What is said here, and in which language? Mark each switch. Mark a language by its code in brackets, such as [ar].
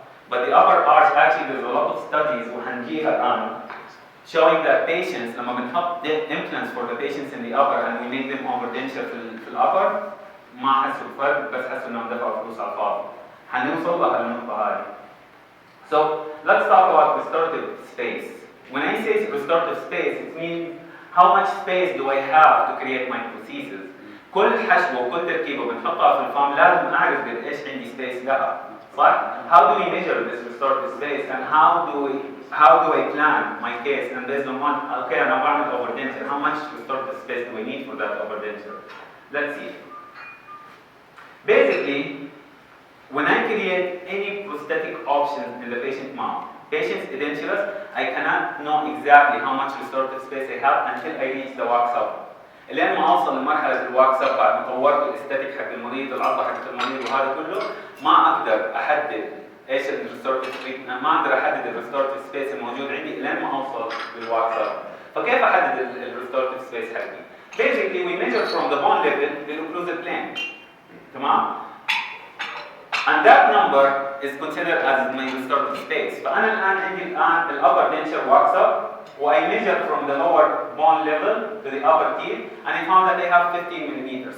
[en] But the upper arch, actually there's a lot of studies [ar] وحنجيها الآن [en] showing that patients [ar] لما بنحط [en] implants for the patients in the upper and we make them overdenture [ar] في الupper ما حسوا الفرق بس حسوا انهم دفعوا فلوس على الفاضي. حنوصل لها النقطة هذه. [en] So let's talk about restorative space. When I say restorative space, it means how much space do I have to create my prosthesis. [ar] كل حشوة وكل تركيبة بنحطها في الفم لازم أعرف قد إيش عندي space لها. صح؟ [en] How do we measure this restorative space and how do I plan my case and based on what, okay, [ar] أنا بعمل [en] overdenture, how much restorative space do I need for that overdenture? Let's see. Basically, when I create any prosthetic option in the patient mouth, patient's edentulous, I cannot know exactly how much restorative space I have until I reach the wax up. [ar] لين ما اوصل لمرحله الواكس اب بعد ما طورت الاستاتيك حق المريض العضله حق المريض وهذا كله ما اقدر احدد ايش الريستورتيف سبيس، ما اقدر احدد الريستورتيف سبيس الموجود عندي لين ما اوصل للواكس اب. فكيف احدد الريستورتيف سبيس حقي؟ [en] Basically we measure from the bone level the occlusal plane. [ar] تمام؟ [en] And that number is considered as my restorative space. [ar] فانا الان عندي [en] الupper denture wax up I measure from the lower bone level to the upper teeth and I found that they have 15 millimeters.